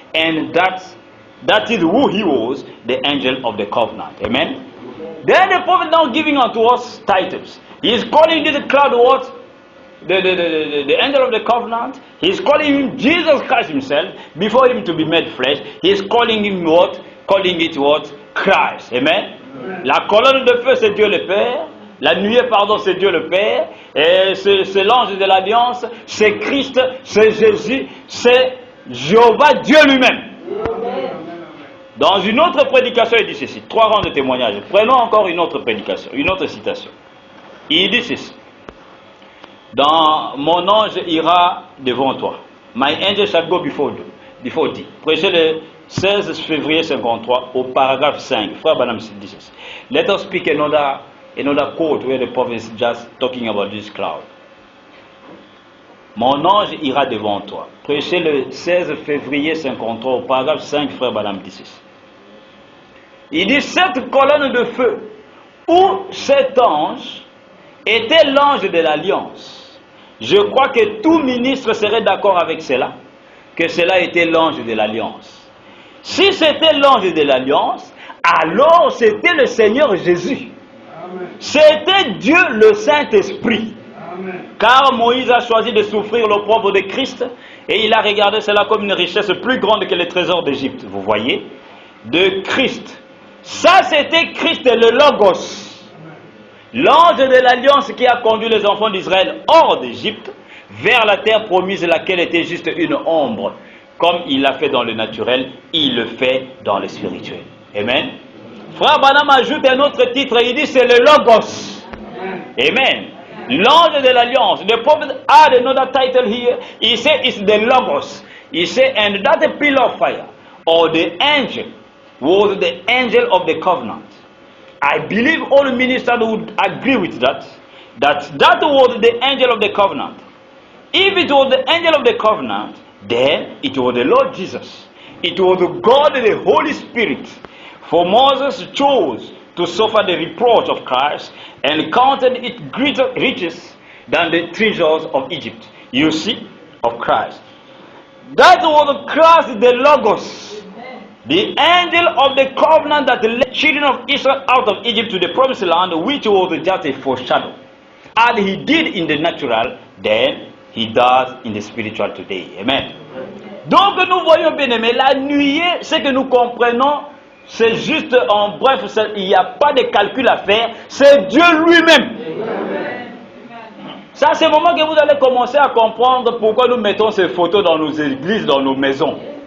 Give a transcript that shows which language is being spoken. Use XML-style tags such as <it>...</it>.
<en>And that is who he was, the angel of the covenant. Amen. Then the prophet now giving unto us titles. He is calling this cloud what? The angel of the covenant. He is calling him Jesus Christ himself. Before him to be made flesh, he is calling him what? Calling it what? Christ. Amen.</en> <fr>La colonne de feu, c'est Dieu le Père. La nuée, pardon, c'est Dieu le Père. Et c'est l'ange de l'alliance. C'est Christ, c'est Jésus, c'est Jéhovah, Dieu lui-même. Dans une autre prédication, il dit ceci. 3 rangs de témoignages. Prenons encore une autre prédication, une autre citation. Il dit ceci. Dans mon ange ira devant toi.</fr> <en>My angel shall go before thee.</en> <fr>Prêchez le 16 février 53 au paragraphe 5. Frère Branham dit ceci.</fr> <en>Let us speak another quote where the prophet is just talking about this cloud.</en> <fr>Mon ange ira devant toi. Prêchez le 16 février 53 au paragraphe 5, frère Branham dit ceci. Il dit cette colonne de feu où cet ange était l'ange de l'alliance. Je crois que tout ministre serait d'accord avec cela, que cela était l'ange de l'alliance. Si c'était l'ange de l'alliance, alors c'était le Seigneur Jésus. C'était Dieu le Saint-Esprit. Car Moïse a choisi de souffrir l'opprobre de Christ et il a regardé cela comme une richesse plus grande que les trésors d'Égypte. Vous voyez, de Christ. Ça, c'était Christ, le Logos. L'ange de l'alliance qui a conduit les enfants d'Israël hors d'Égypte vers la terre promise, laquelle était juste une ombre. Comme il l'a fait dans le naturel, il le fait dans le spirituel. Amen. Frère Branham ajoute un autre titre, il dit c'est le Logos. Amen. L'ange de l'alliance.</fr> <en>The prophet had another title here. He said it's the Logos. He said, and that pillar of fire, or the angel, was the angel of the covenant. I believe all ministers would agree with that. That was the angel of the covenant. If it was the angel of the covenant, then it was the Lord Jesus. It was God, the Holy Spirit. For Moses chose to suffer the reproach of Christ and counted it greater riches than the treasures of Egypt. You see, of Christ. That was Christ, the Logos, the angel of the covenant that led children of Israel out of Egypt to the promised land, which was just a foreshadow. And he did in the natural, then he does in the spiritual today. Amen.</en> <fr>Donc nous voyons bien aimé, la nuée, ce que nous comprenons, c'est juste en bref, il n'y a pas de calcul à faire, c'est Dieu lui-même. Ça, c'est le moment que vous allez commencer à comprendre pourquoi nous mettons ces photos dans nos églises, dans nos maisons.</fr>